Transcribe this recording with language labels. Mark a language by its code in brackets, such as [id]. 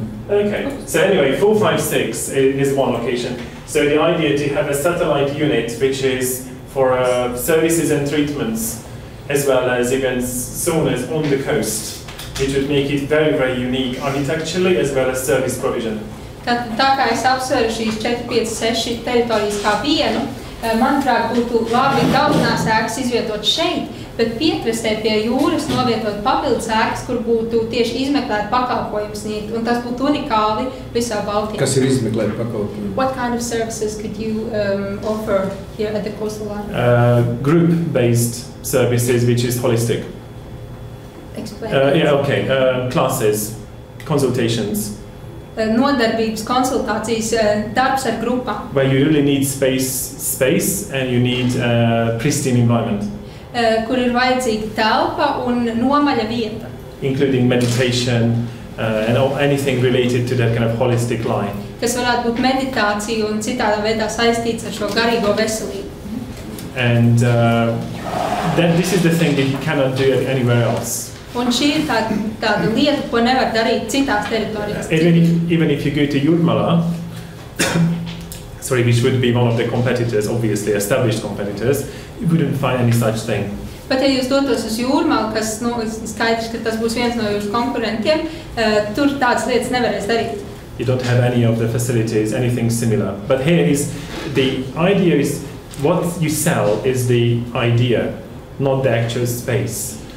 [en] Okay, so anyway, 4, 5, 6 is one location. So the idea to have a satellite unit which is for services and treatments, as well as even saunas on the coast, which would make it very, very unique architecturally as well as service provision. [lv] Tā kā es apsveru šīs 4, 5, 6 teritorijas kā vienu, manuprāt, būtu labi galvenās ēkas izvietot šeit, bet piekrastē pie jūras novietot papildus ēkas, kur būtu tieši izmeklēt pakalpojumu sniegt, un tas būtu unikāli visā Baltijā. Kas ir izmeklēt pakalpojumu? [en] What kind of services could you offer here at the coastal line? Group-based services, which is holistic. Explain. Yeah, okay. Classes, consultations. [lv] Nodarbības, konsultācijas, darbs ar grupām. [en] Where you really need space and you need pristine environment. [lv] Kur ir vajadzīga telpa un nomaļa vieta. [en] Including meditation and anything related to that kind of holistic line. [lv] Kas varētu būt meditācija un citādā veidā saistīts ar šo garīgo veselību. [en] And this is the thing that you cannot do it anywhere else. [lv] Un šī ir tāda lieta, ko nevar darīt citās teritorijās. [en] Even if you go to Jurmala, sorry, which would be one of the competitors, obviously established competitors, you wouldn't find any such thing. [lv] Bet ja jūs dotos uz Jūrmalu, kas skaidrs, ka tas būs viens no jūsu konkurentiem, tur tādas lietas nevarēs darīt. [en] You don't have any of the facilities, anything similar. But here is the idea is what you sell is the idea, not the actual space.